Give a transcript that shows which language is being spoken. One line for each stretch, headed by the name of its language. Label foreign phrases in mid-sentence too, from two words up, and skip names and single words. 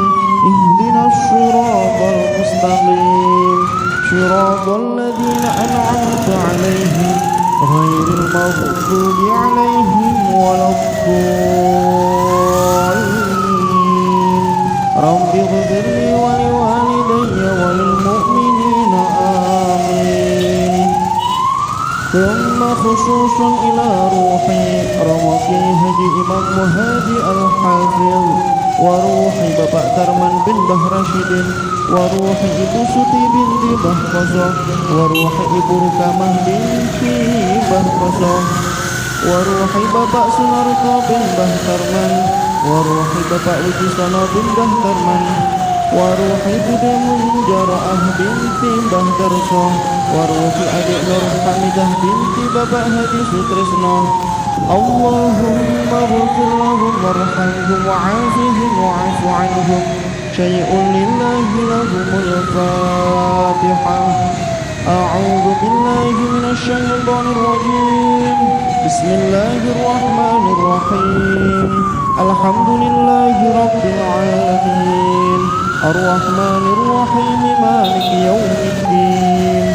Arabic: اهدنا الصراط المستقيم صراط الذين أنعمت عليهم غير المغضوب عليهم ولا الضالين. رب اغفر لي ولوالدي وللمؤمنين آمين. ثم خصوصا إلى روحي Romoki Haji Imam Muhadi Al-Hafidh wa ruhi Bapak Tarman bin Bah Rashidin وروح Ibu Suti binti Bah Kosoh وروح Ibu Rukamah binti Bah Kosoh وروح Bapak Sunarto bin Bah Tarman وروح Bapak Wijisono bin Bah Tarman وروح Bude Munjaraah binti Bah Darso وروح adik Nur Hamidah binti Bapak Haji Sutrisno. اللهم اغفر لهم وارحمهم وعافهم واعف عنهم. شيء لله لهم الفاتحة. أعوذ بالله من الشيطان الرجيم. بسم الله الرحمن الرحيم الحمد لله رب العالمين الرحمن الرحيم مالك يوم الدين.